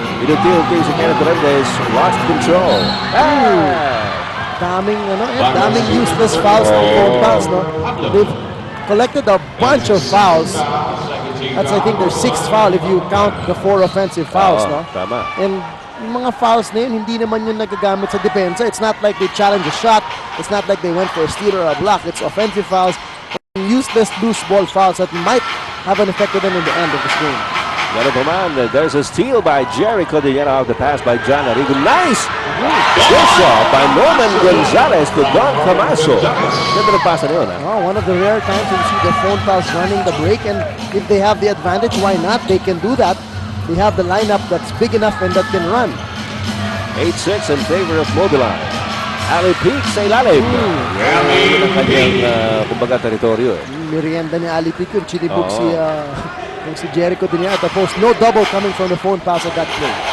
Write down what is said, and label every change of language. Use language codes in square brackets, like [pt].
[tl] Inuti-unti si Kenneth Durandez. [en] Lost control. [tl] Daming useless fouls ng phone pass, no? [en] They've collected a bunch of fouls. That's, I think, their 6th foul if you count the 4 offensive fouls, no? [tl] Tama. [en] And [tl] yung mga fouls na yun, hindi naman yun nagagamit sa depensa. [en] It's not like they challenge a shot. It's not like they went for a steal or a block. It's offensive fouls. Useless loose ball fouls that might have an effect on them in the end of this game. [tl] Ganun pa man, [en] there's a steal by Jericho. They get off the pass by John Arrigo. Nice! Good shot by Norman Gonzalez to Don Camaso. [tl] Ganda ng pasa na yun, ha? [en] Oh, one of the rare times you see the phone fouls running the break, and if they have the advantage, why not? They can do that. They have the lineup that's big enough and that can run. 8-6 in favor of Mobiline. Ali Peak [tl] sa ilalim. Yan ang kanyang, kumbaga, teritoryo. Merienda ni Ali Pic yung chinibog Oo. si Jericho din niya [en] at the post. No double coming from the phone pass at that play.